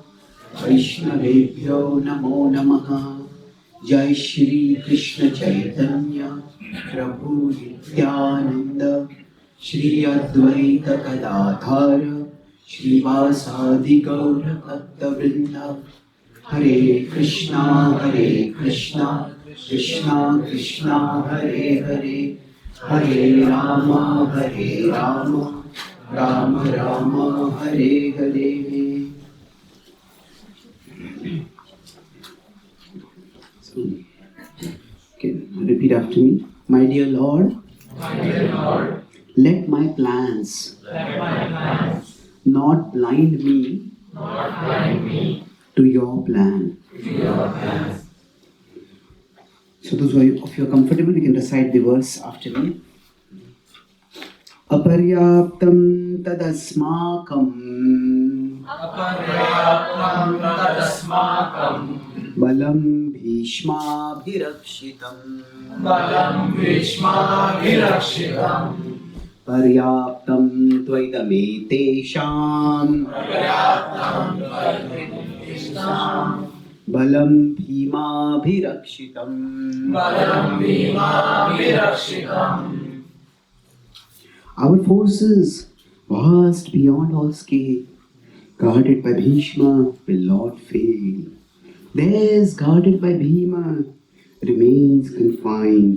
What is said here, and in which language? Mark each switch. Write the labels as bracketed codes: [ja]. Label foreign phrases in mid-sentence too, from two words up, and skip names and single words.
[sa] Vaishnavebhyo Namo Namaha Jai Shri Krishna Caitanya Prabhu Nityananda Shri Advaita Gadadhara Shri Vasadi Gaura Bhakta Vrinda Hare Krishna Krishna Krishna Hare Hare Hare Rama Rama Rama Hare Hare. [en] Okay, repeat after me. My dear Lord, let my plans not blind me to your plan. So those of you are comfortable, you can recite the verse after me. [sa] Aparyaptam tadasmakam balam bhishmabhirakshitam paryaptam tvaitametesham balam bhimabhirakshitam. [en] Our forces, vast beyond all scale, guarded by Bhishma, will not fail. Theirs, guarded by Bhima, remains confined.